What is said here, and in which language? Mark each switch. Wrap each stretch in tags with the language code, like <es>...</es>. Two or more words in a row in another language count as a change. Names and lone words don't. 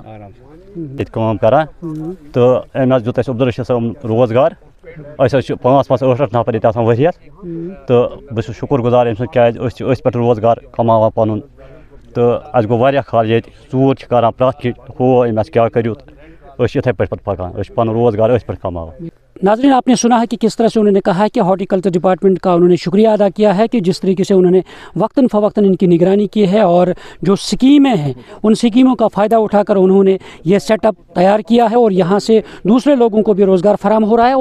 <ks>ییٚتہِ کٲم کران تہٕ أمۍ حظ دیُت اَسہِ عبدالرشیٖد صٲبن روزگار. أسۍ حظ چھِ 5-8 نفر ییٚتہِ آسان ؤرِیَس, تہٕ بہٕ چھُس شُکُر گُزار أمۍ سُنٛد, کیٛازِ أسۍ چھِ أتھۍ پٮ۪ٹھ روزگار کماوان پَنُن. تہٕ اَسہِ گوٚو واریاہ کال ییٚتہِ, ژوٗر چھِ کران پرٛٮ۪تھ کینٛہہ, ہُہ أمۍ اَسہِ کیٛاہ کٔرِو, تہٕ أسۍ چھِ یِتھَے پٲٹھۍ پَتہٕ پَکان, أسۍ چھِ پَنُن روزگار أتھۍ پٮ۪ٹھ کماوان.</ks> <ur>ناظرین, آپ نے سنا ہے کہ کس طرح سے انہوں نے کہا ہے کہ</ur> <en>horticulture department</en> <ur>کا انہوں نے شکریہ ادا کیا ہے کہ جس طریقے سے انہوں نے وقتاً فوقتاً ان کی نگرانی کی ہے, اور جو سکیمیں ہیں ان سکیموں کا فائدہ اٹھا کر انہوں نے یہ</ur> <en>set up</en> <ur>تیار کیا ہے, اور یہاں سے دوسرے لوگوں کو بھی روزگار فراہم ہو رہا ہے.</ur>